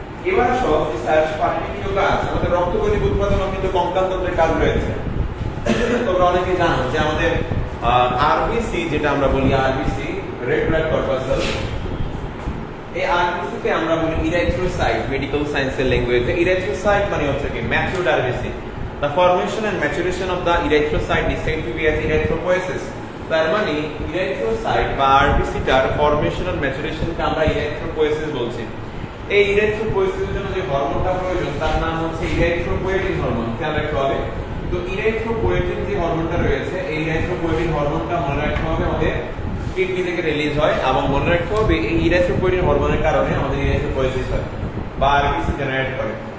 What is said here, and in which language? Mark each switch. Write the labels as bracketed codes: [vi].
[bn] এবার আসো sir particular কাজ, আমাদের রক্তকণিক উৎপাদন কিন্তু কঙ্কালতন্ত্রের কাজ রয়েছে। তোমরা অনেকে জানো যে আমাদের আরবিসি, যেটা আমরা বলি আরবিসি, রেড ব্লাড কর্পাসেল, এই আরবিসি কে আমরা বলি ইরাইথ্রোসাইট, মেডিকেল সায়েন্সের ল্যাঙ্গুয়েজে। ইরাইথ্রোসাইট মানে হচ্ছে কি matured RBC. [en] The formation and maturation of the erythrocyte is said to be as erythropoiesis. [bn] তার মানে ইরাইথ্রোসাইট বা আরবিসিটার ফরমেশন আর ম্যাচুরেশনকে আমরা ইরাইথ্রোপোয়েসিস বলছি। এই ইরাইথ্রোপোয়েসিসের জন্য যে হরমোনটা প্রয়োজন তার নাম হচ্ছে ইরাইথ্রোপোয়েটিন হরমোন। খেয়াল রাখতে হবে। তো ইরাইথ্রোপোয়েটিন যে হরমোনটা রয়েছে, এই ইরাইথ্রোপোয়েটিন হরমোনটা মনে রাখতে হবে আমাদের কিডনি থেকে রিলিজ হয়, এবং মনে রাখতে হবে এই ইরাইথ্রোপোয়েটিন হরমোনের কারণে আমাদের ইরাইথ্রোপোয়েসিস হয় বা আরবিসি জেনারেট করে।